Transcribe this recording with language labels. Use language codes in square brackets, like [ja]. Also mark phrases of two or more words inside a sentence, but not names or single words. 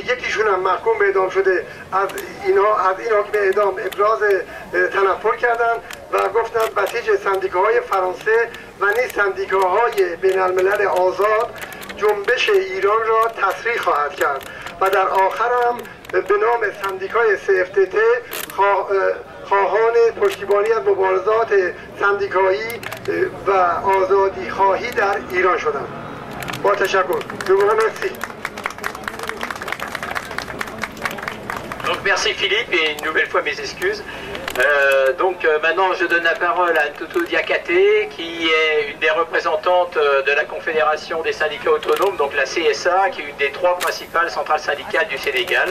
[fa] یکیشون هم محکوم به اعدام شده از این حکم اعدام ابراز تنفر کردن و گفتن بسیج سندیکاهای فرانسه و نیز سندیکاهای بین الملل آزاد جنبش ایران را تسریع خواهد کرد و در آخر هم به نام سندیکای CFTT خواهان پشتیبانی از مبارزات سندیکایی و آزادی خواهی در ایران شدند. با تشکر. مرسی. [fr] Donc merci Philippe et une nouvelle fois mes excuses. Maintenant je donne la parole à Toutou Diakhaté qui est une des représentantes de la Confédération des syndicats autonomes, donc la CSA, qui est une des 3 principales centrales syndicales du Sénégal.